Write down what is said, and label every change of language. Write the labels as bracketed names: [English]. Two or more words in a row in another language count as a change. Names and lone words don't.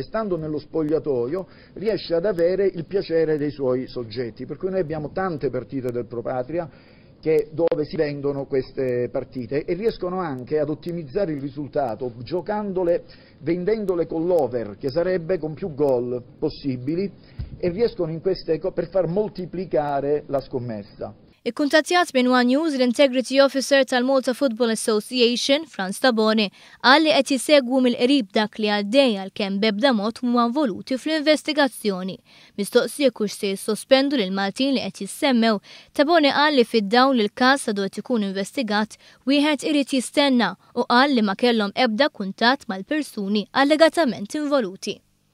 [Italian] Stando nello spogliatoio riesce ad avere il piacere dei suoi soggetti, per cui noi abbiamo tante partite del Pro Patria dove si vendono queste partite e riescono anche ad ottimizzare il risultato giocandole, vendendole con l'over, che sarebbe con più gol possibili, e riescono per far moltiplicare la scommessa. [Maltese] Ikkuntattjat minn One News l- [English] Integrity Officer [Maltese] tal-Malta Football Association, Franz Tabone, qal li qed jisegwu mill-qrib dak li għaddej għalkemm b'ebda mod huma involuti fl-investigazzjoni. Mistoqsija kux se jissospendu lil Maltin li qed jissemmew, Tabone qal li fid-dawn li l-każ għadu qed ikun investigat wieħed irid jistenna u qal li ma kellhom ebda kuntatt mal-persuni allegatament involuti.